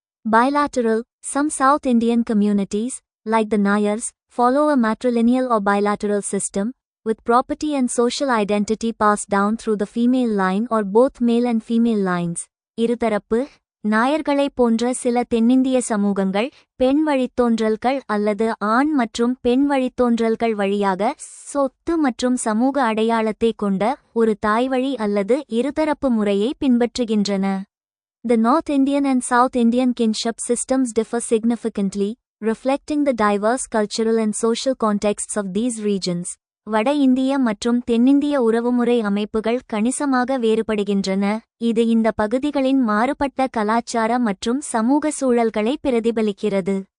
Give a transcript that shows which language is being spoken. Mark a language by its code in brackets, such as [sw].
[en] Bilateral. Some South Indian communities, like the Nayars, follow a matrilineal or bilateral system, with property and social identity passed down through the female line or both male and female lines. [ta] இருதரப்பு. நாயர்களை போன்ற சில தென்னிந்திய சமூகங்கள் பெண் வழித்தோன்றல்கள் அல்லது ஆண் மற்றும் பெண் வழித்தோன்றல்கள் வழியாக சொத்து மற்றும் சமூக அடையாளத்தை கொண்ட ஒரு தாய்வழி அல்லது இருதரப்பு முறையை பின்பற்றுகின்றன. [en] The North Indian and South Indian kinship systems differ significantly, reflecting the diverse cultural and social contexts of these regions. [ta] வட இந்திய மற்றும் தென்னிந்திய உறவுமுறை அமைப்புகள் கணிசமாக வேறுபடுகின்றன, இது இந்த பகுதிகளின் மாறுபட்ட கலாச்சார மற்றும் சமூக சூழல்களை பிரதிபலிக்கிறது.